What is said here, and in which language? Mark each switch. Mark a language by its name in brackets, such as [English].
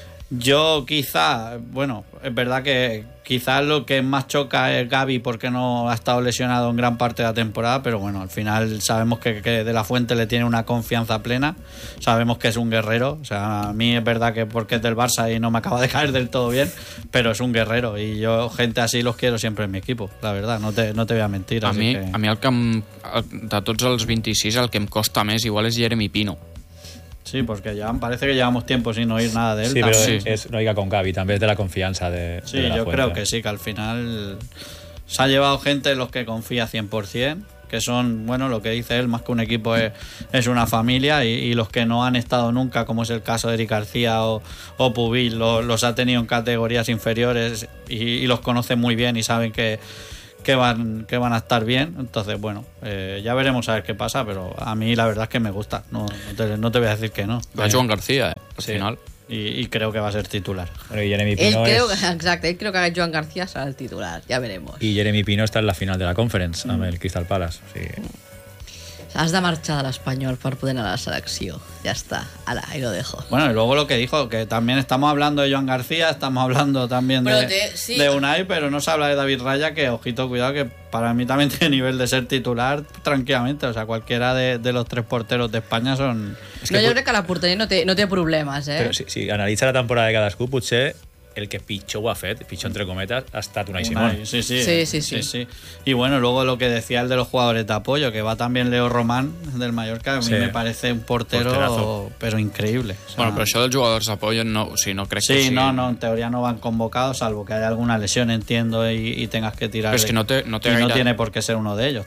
[Spanish] Yo quizá, bueno, es verdad que quizá lo que más choca es Gaby porque no ha estado lesionado en gran parte de la temporada, pero bueno, al final sabemos que De La Fuente le tiene una confianza plena, sabemos que es un guerrero, o sea, a mí es verdad que porque es del Barça y no me acaba de caer del todo bien, pero es un guerrero y yo gente así los quiero siempre en mi equipo, la verdad, no te voy a mentir. [Catalan] A mí el que de tots els 26 el que em costa més igual és Jeremy Pino. [Spanish] Sí, porque ya parece que llevamos tiempo sin oír nada de él. Sí, pero es no diga con Gaby, también es de la confianza de sí, de la yo fuente. Creo que sí, que al final se ha llevado gente en los que confía 100%, que son, bueno, lo que dice él, más que un equipo es una familia, y los que no han estado nunca, como es el caso de Eric García o Pubill, los ha tenido en categorías inferiores y los conoce muy bien y saben que van a estar bien. Entonces, bueno, ya veremos a ver qué pasa, pero a mí la verdad es que me gusta. No te voy a decir que no. Va Joan García, al final. Y creo que va a ser titular. Bueno, y Jeremy Pino él creo que Joan García será el titular. Ya veremos. Y Jeremy Pino está en la final de la Conference, [Catalan] amb el Crystal Palace. O sigui... Has de marxar de l'Espanyol per poder anar a la selecció. Ja està. Ala, [Spanish] ahí lo dejo. Bueno, y luego lo que dijo, que también estamos hablando de Joan García, estamos hablando también de Unai, pero no se habla de David Raya, que, ojito, cuidado, que para mí también tiene nivel de ser titular tranquilamente. O sea, cualquiera de los tres porteros de España son... Es que no, yo creo que la portería [Catalan] no té problemes, [Spanish] ¿eh? [Catalan] Pero si analitza la temporada de cadascú, potser... El que pitjor ho ha fet, pitjor entre cometas, ha estat Unai Simón. Sí. [Spanish] Y bueno, luego lo que decía el de los jugadores de apoyo, que va también Leo Román del Mallorca, a mí me parece un porterazo, pero increíble. [Catalan] O sea, bueno, pero això dels jugadors de apoyo no, o sigui, no crec sí, que sigui... [Spanish] Sí, no, en teoria no van convocados, salvo que haya alguna lesión, entiendo, y tengas que tirar... Pero es que [Catalan] no té [Spanish] gaire... no tiene por qué ser uno de ellos.